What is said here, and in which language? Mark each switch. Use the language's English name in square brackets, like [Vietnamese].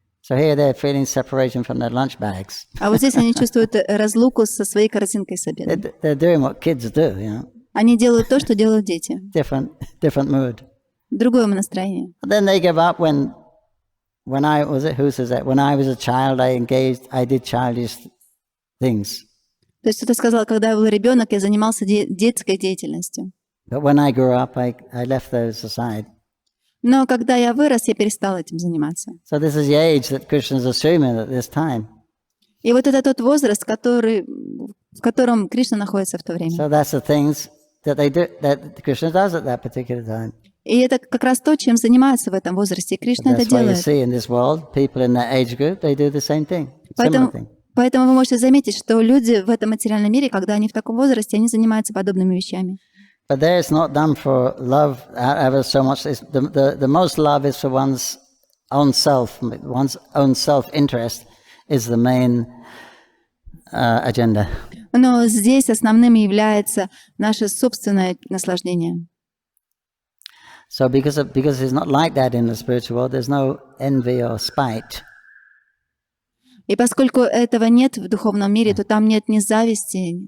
[English] So here they're feeling separation from their lunch bags. [Russian] А вот здесь они чувствуют разлуку со своей корзинкой с обедом. [English] They're doing what kids do, you know. [Russian] Они делают то, что делают дети. [English] Different mood. [Russian] Другое настроение. [English] But then they give up when I was a child, I did childish things. [Russian] То есть кто-то сказал, когда я был ребенок, я занимался детской деятельностью. [English] But when I grew up, I left those aside. [Russian] Но когда я вырос, я перестал этим заниматься. [English] So this is the age that Krishna is assuming at this time. [Russian] И вот это тот возраст, в котором Кришна находится в то время. [English] So that's the things that Krishna does at that particular time. [Russian] И это как раз то, чем занимаются в этом возрасте. И Кришна это [English] That's why you [Russian] делает. [English] see in this world, people in that age group, they do the same thing, similar thing. [Russian] Поэтому вы можете заметить, что люди в этом материальном мире, когда они в таком возрасте, они занимаются подобными вещами. [English] But there it's not done for love ever so much. The most love is for one's own self-interest is the main agenda. [Russian] Но здесь основным является наше собственное наслаждение. [English] So because it's not like that in the spiritual world, there's no envy or spite. [Russian] И поскольку этого нет в духовном мире, то там нет ни зависти.